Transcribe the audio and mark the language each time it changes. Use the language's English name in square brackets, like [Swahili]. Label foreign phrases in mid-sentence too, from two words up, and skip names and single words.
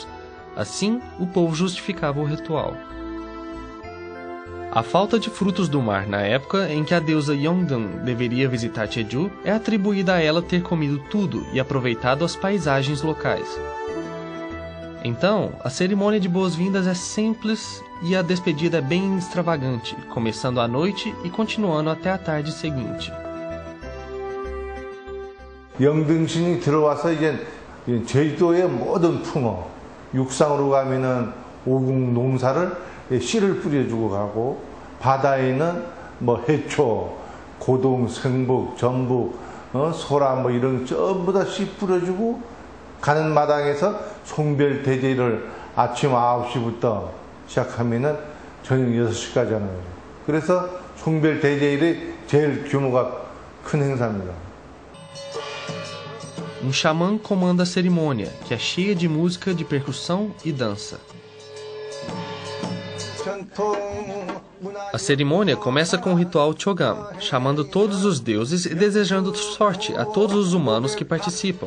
[Portuguese] Assim, o povo justificava o ritual. A falta de frutos do mar na época em que a deusa Yeongdeun deveria visitar Jeju é atribuída a ela ter comido tudo e aproveitado as paisagens locais. Então, a cerimônia de boas-vindas é simples e a despedida é bem extravagante, começando à noite e continuando até a tarde seguinte. [Korean] 영등신이 들어와서 이제 제주도의 모든 풍어, 육상으로 가면은 오궁 농사를 씨를 뿌려주고 가고, 바다에는 뭐 해초, 고동, 생북, 전북, 소라 뭐 이런 전부 다 씨 뿌려주고 가는 마당에서 송별 대제를 아침 9시부터 시작하면은 저녁 6시까지 하는 거죠. 그래서 송별 대제일이 제일 규모가 큰 행사입니다. [Portuguese] Um xamã comanda a cerimônia, que é cheia de música, de percussão e dança. A cerimônia começa com o ritual Chogam, chamando todos os deuses e desejando sorte a todos os humanos que participam.